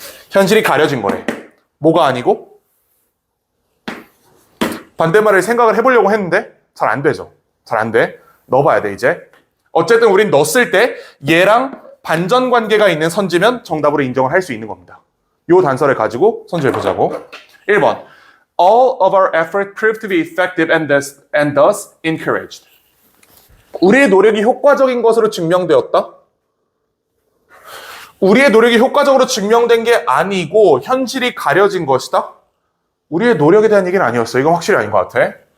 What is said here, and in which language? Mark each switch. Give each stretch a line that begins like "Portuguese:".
Korean: 현실이 가려진 거래. 뭐가 아니고? 반대말을 생각을 해보려고 했는데 잘 안 되죠. 잘 안 돼. 넣어봐야 돼 이제. 어쨌든 우린 넣었을 때 얘랑 반전 관계가 있는 선지면 정답으로 인정을 할 수 있는 겁니다. 요 단서를 가지고 선지를 보자고. 1번.
English: All of our effort proved to be effective and thus encouraged.
Korean: 우리의 노력이 효과적인 것으로 증명되었다? 우리의 노력이 효과적으로 증명된 게 아니고 현실이 가려진 것이다? 우리의 노력에 대한 얘기는 아니었어. 이건 확실히 아닌 것 같아.